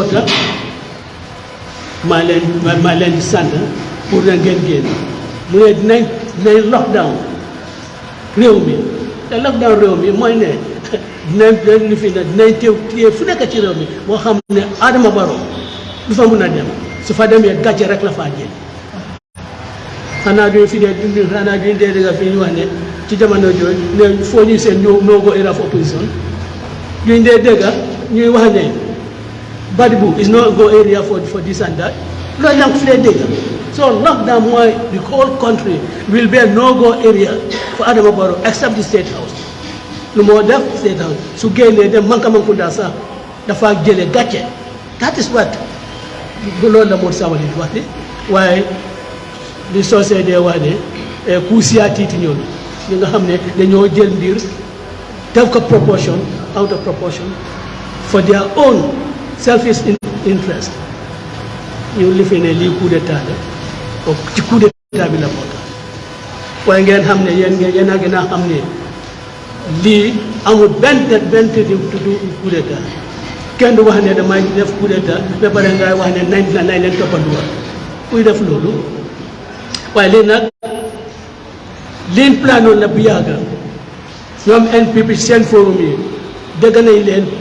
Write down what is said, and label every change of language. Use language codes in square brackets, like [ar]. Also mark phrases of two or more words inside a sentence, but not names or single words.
[wo] tax maa leen di sant pour na ngeen génn mu ne dinañ lockdown réew mi te lockdown réew mi mooy ne dinañ fi ne dinañ téye fu nekk ci réew mi moo xam ne Adama Barrow du fa mun a dem su fa demee gàcce rek la faa jël xanaa duñ fi dee dégg fi ñu wax ne ci jamono jooju ne foo ñuy seen [en] no go era of opposition [wo] duñ dee dégg ñuy wax ne [en] Badibou is no go area for this and that [wo] loolu la ko fi dee dégg so lockdown mooy [en] the whole country will be a no go area for Adama Barrow except the State House. [wo] Lu moo def State House su génnee dem Mankamankounda sax dafa jëlee gàcce [en] that is what [wo] loolu la Momodou Sabally di wax de waaye di soosee dee wax ne kuusiyaa tiiti ñoom ñi nga xam ne dañoo jël mbir def ko [en] proportion out of proportion for their own selfish [wo] interest ñu lifi ne lii [fr] coup d'état [wo] la ci [fr] coup d'état [wo] bi la bokk waaye ngeen xam ne yéen a gën a xam ne lii amul benn tudd [fr] coup d'état [wo] kenn du wax ne damay def [fr] coup d'état [wo] ba pare ngay wax ne nañ leen toppanduwaat kuy def loolu waaye lii nag liñ planoon na bu yàgg ñoom NPP seen forum yi dégg nañ leen